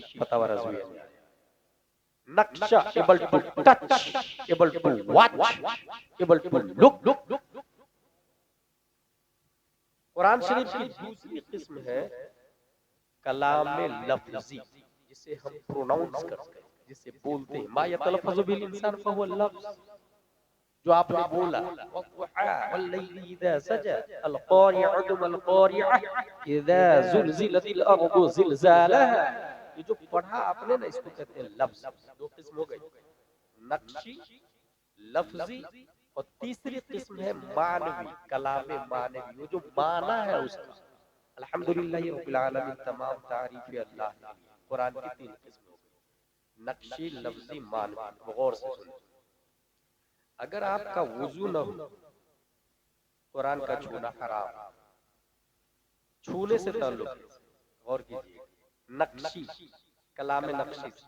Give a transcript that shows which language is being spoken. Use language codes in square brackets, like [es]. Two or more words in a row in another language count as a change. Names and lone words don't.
[hi] फतवा रज़विया में नक्शा [en] able to touch, able to watch, able to look. [hi] कुरान शरीफ की दूसरी किस्म है कलाम लफ्जी, जिसे हम प्रोनाउंस करते हैं, जिसे बोलते हैं। [ar] ما يتلفظ بال إنسان فهو لفظ, [hi] जो आपने बोला, [ar] وقوا والليل إذا سجى، القارعة ما القارعة، إذا زلزلت الأرض زلزالها. [hi] ये जो पढ़ा आपने ना, इसको कहते हैं लफ्ज। दो किस्म हो गई, नक्शी, लफ्जी, और तीसरी किस्म है मानवी, कलाम मानवी, वो जो माना है उसका। [ar] الحمد لله رب العالمين, [hi] तमाम तारीफ अल्लाह के लिए। कुरान की तीन किस्म हो गई, नक्शी, लफ्जी, मानवी। गौर से सुनो, अगर आपका वुजू न हो, कुरान का छूना हराम, छूने से ताल्लुक। गौर कीजिए, नक्शी, कलाम नक्शी से।